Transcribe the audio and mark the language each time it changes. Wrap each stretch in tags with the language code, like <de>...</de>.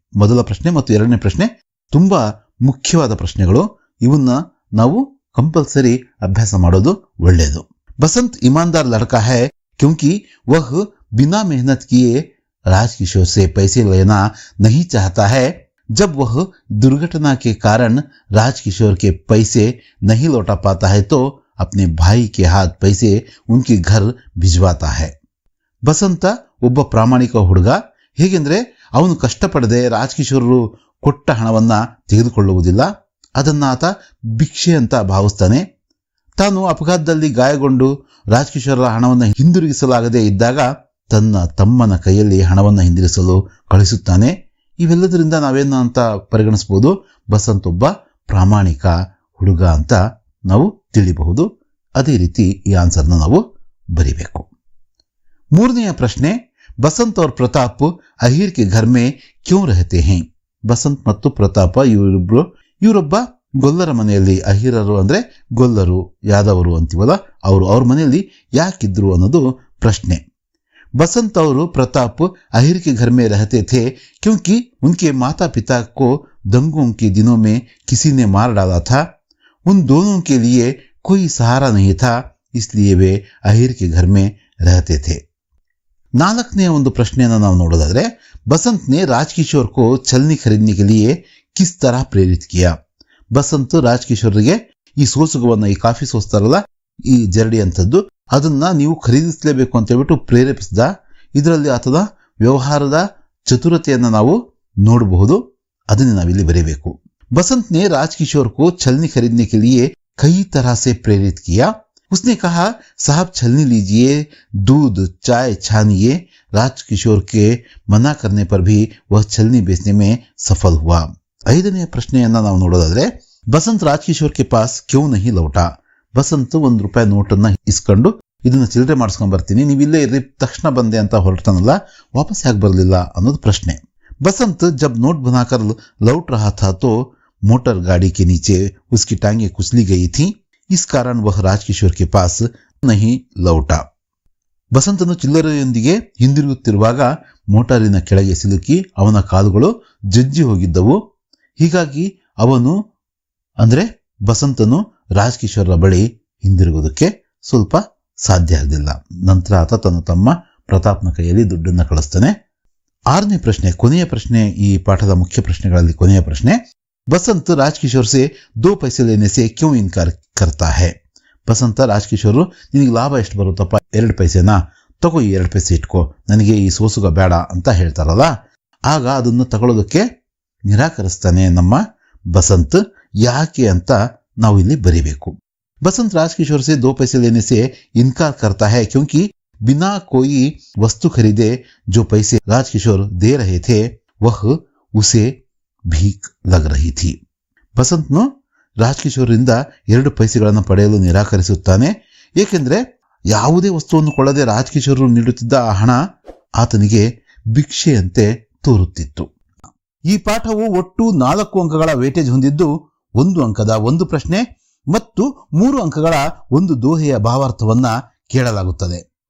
<kn>ಮೊದಲ ಪ್ರಶ್ನೆ ಮತ್ತು 2ನೇ ಪ್ರಶ್ನೆ ತುಂಬಾ ಮುಖ್ಯವಾದ ಪ್ರಶ್ನೆಗಳು. ಇವನ್ನ ನಾವು ಕಂಪಲ್ಸರಿ ಅಭ್ಯಾಸ ಮಾಡೋದು ಒಳ್ಳೆಯದು.</kn> <hi>बसंत ईमानदार लड़का है क्योंकि वह बिना मेहनत किए राजकिशोर से पैसे लेना नहीं चाहता है। जब वह दुर्घटना के कारण राजकिशोर के पैसे नहीं लौटा पाता है तो अपने भाई के हाथ पैसे उनके घर भिजवाता है।</hi> <kn>ಬಸಂತ ಒಬ್ಬ ಪ್ರಾಮಾಣಿಕ ಹುಡುಗ. ಹೇಗೆಂದ್ರೆ ಅವನು ಕಷ್ಟಪಡದೆ ರಾಜಕಿಶೋರರು ಕೊಟ್ಟ ಹಣವನ್ನ ತೆಗೆದುಕೊಳ್ಳುವುದಿಲ್ಲ. ಅದನ್ನ ಆತ ಭಿಕ್ಷೆ ಅಂತ ಭಾವಿಸ್ತಾನೆ. ತಾನು ಅಪಘಾತದಲ್ಲಿ ಗಾಯಗೊಂಡು ರಾಜಕಿಶೋರರ ಹಣವನ್ನು ಹಿಂದಿರುಗಿಸಲಾಗದೆ ಇದ್ದಾಗ ತನ್ನ ತಮ್ಮನ ಕೈಯಲ್ಲಿ ಹಣವನ್ನು ಹಿಂದಿರಿಸಲು ಕಳಿಸುತ್ತಾನೆ. ಇವೆಲ್ಲದರಿಂದ ನಾವೇನು ಅಂತ ಪರಿಗಣಿಸಬಹುದು? ಬಸಂತ್ ಒಬ್ಬ ಪ್ರಾಮಾಣಿಕ ಹುಡುಗ ಅಂತ ನಾವು ತಿಳಿಬಹುದು. ಅದೇ ರೀತಿ ಈ ಆನ್ಸರ್ನ ನಾವು ಬರಿಬೇಕು. 3ನೇ ಪ್ರಶ್ನೆ,</kn> <hi>बसंत और प्रताप अहीर के घर में क्यों रहते हैं?</hi> <kn>ಬಸಂತ್ ಮತ್ತು ಪ್ರತಾಪ ಇವರೊಬ್ಬ ಗೊಲ್ಲರ ಮನೆಯಲ್ಲಿ, ಅಹಿರರು ಅಂದ್ರೆ ಗೊಲ್ಲರು, ಯಾದವರು ಅಂತೀವಲ್ಲ, ಅವ್ರ ಮನೆಯಲ್ಲಿ ಯಾಕಿದ್ರು ಅನ್ನೋದು ಪ್ರಶ್ನೆ.</kn> <hi>बसंत और प्रताप अहीर के घर में रहते थे क्योंकि उनके माता पिता को दंगों के दिनों में किसी ने मार डाला था। उन दोनों के लिए कोई सहारा नहीं था, इसलिए वे अहीर के घर में रहते थे।</hi> <kn>4ನೇ ಒಂದು ಪ್ರಶ್ನೆಯನ್ನು ನಾವು ನೋಡೋದಾದ್ರೆ,</kn> <hi>बसंत ने राजकिशोर को छलनी खरीदने के लिए किस तरह प्रेरित किया?</hi> <kn>ಬಸಂತ್ ರಾಜಕಿಶೋರ್ಗೆ ಈ ಸೋಸುಗವನ್ನ, ಈ ಕಾಫಿ ಸೋಸ್ತಾರಲ್ಲ, ಈ ಜರಡಿ ಅಂತದ್ದು, ಅದನ್ನ ನೀವು ಖರೀದಿಸಲೇಬೇಕು ಅಂತ ಹೇಳ್ಬಿಟ್ಟು ಪ್ರೇರೇಪಿಸಿದ. ಇದರಲ್ಲಿ ಆತನ ವ್ಯವಹಾರದ ಚತುರತೆಯನ್ನ ನಾವು ನೋಡಬಹುದು. ಅದನ್ನೇ ನಾವಿಲ್ಲಿ ಬರೀಬೇಕು.</kn> <hi>बसंत ने राजकिशोर को छलनी खरीदने के लिए कई तरह से प्रेरित किया। उसने कहा, साहब छलनी लीजिए, दूध चाय छानिए। राजकिशोर के मना करने पर भी वह छलनी बेचने में सफल हुआ।</hi> <kn>5ನೇ ಪ್ರಶ್ನೆಯನ್ನ ನಾವು ನೋಡೋದಾದ್ರೆ,</kn> <hi>बसंत राजकिशोर के पास क्यों नहीं लौटा?</hi> <kn>ಬಸಂತ್ ₹1 ನೋಟನ್ನ ಇಸ್ಕೊಂಡು ಇದನ್ನ ಚಿಲ್ಲರೆ ಮಾಡಿಸ್ಕೊಂಡ್ ಬರ್ತೀನಿ, ನೀವಿಲ್ಲೇ ಇರ್ರಿ, ತಕ್ಷಣ ಬಂದೆ ಅಂತ ಹೊರಟಾನಲ್ಲ, ವಾಪಸ್ ಯಾಕೆ ಬರಲಿಲ್ಲ ಅನ್ನೋದು ಪ್ರಶ್ನೆ.</kn> <hi>बसंत जब नोट बनाकर लौट रहा था तो मोटर गाड़ी के नीचे उसकी टांगें कुचली गई थी। इस कारण वह राजकिशोर के पास नहीं लौटा।</hi> <kn>ಬಸಂತನು ಚಿಲ್ಲರೆಯೊಂದಿಗೆ ಹಿಂದಿರುಗುತ್ತಿರುವಾಗ ಮೋಟಾರಿನ ಕೆಳಗೆ ಸಿಲುಕಿ ಅವನ ಕಾಲುಗಳು ಜಜ್ಜಿ ಹೋಗಿದ್ದವು. ಹೀಗಾಗಿ ಅವನು ಅಂದ್ರೆ ಬಸಂತನು ರಾಜಕಿಶೋರರ ಬಳಿ ಹಿಂದಿರುಗೋದಕ್ಕೆ ಸ್ವಲ್ಪ ಸಾಧ್ಯ ಆಗಲಿಲ್ಲ. ನಂತರ ಆತ ತನ್ನ ತಮ್ಮ ಪ್ರತಾಪ್ನ ಕೈಯಲ್ಲಿ ದುಡ್ಡನ್ನು ಕಳಿಸ್ತಾನೆ. 6ನೇ ಪ್ರಶ್ನೆ, ಕೊನೆಯ ಪ್ರಶ್ನೆ, ಈ ಪಾಠದ ಮುಖ್ಯ ಪ್ರಶ್ನೆಗಳಲ್ಲಿ ಕೊನೆಯ ಪ್ರಶ್ನೆ.</kn> <hi>बसंत राजकिशोर से 2 पैसे लेने से क्यों इनकार करता है?</hi> <kn>ಬಸಂತ ರಾಜಕಿಶೋರ್, ನಿನಗೆ ಲಾಭ ಎಷ್ಟು ಬರುತ್ತಪ್ಪ, 2 ಪೈಸೆನಾ, ತಗೋ, ಈ 2 ಪೈಸೆ ಇಟ್ಕೋ, ನನಗೆ ಈ ಸೋಸುಗ ಬೇಡ ಅಂತ ಹೇಳ್ತಾರಲ್ಲ, ಆಗ ಅದನ್ನು ತಗೊಳ್ಳೋದಕ್ಕೆ ನಿರಾಕರಿಸ್ತಾನೆ ನಮ್ಮ ಬಸಂತ್. ಯಾಕೆ ಅಂತ ನಾವು ಇಲ್ಲಿ ಬರಿಬೇಕು.</kn> <hi>बसंत राजकिशोर से 2 पैसे लेने से इनकार करता है क्योंकि बिना कोई वस्तु खरीदे जो पैसे राजकिशोर दे रहे थे वह उसे भीख लग रही थी।</hi> <kn>ಬಸಂತ್ನು ರಾಜಕಿಶೋರ್ರಿಂದ 2 ಪೈಸೆಗಳನ್ನು ಪಡೆಯಲು ನಿರಾಕರಿಸುತ್ತಾನೆ. ಏಕೆಂದ್ರೆ ಯಾವುದೇ ವಸ್ತುವನ್ನು ಕೊಳ್ಳದೆ ರಾಜಕಿಶೋರರು ನೀಡುತ್ತಿದ್ದ ಆ ಹಣ ಆತನಿಗೆ ಭಿಕ್ಷೆಯಂತೆ ತೋರುತ್ತಿತ್ತು. ಈ ಪಾಠವು ಒಟ್ಟು 4 ಅಂಕಗಳ ವೇಟೇಜ್ ಹೊಂದಿದ್ದು 1 ಅಂಕದ 1 ಪ್ರಶ್ನೆ ಮತ್ತು 3 ಅಂಕಗಳ 1 ದೋಹೆಯ ಭಾವಾರ್ಥವನ್ನ ಕೇಳಲಾಗುತ್ತದೆ.</kn>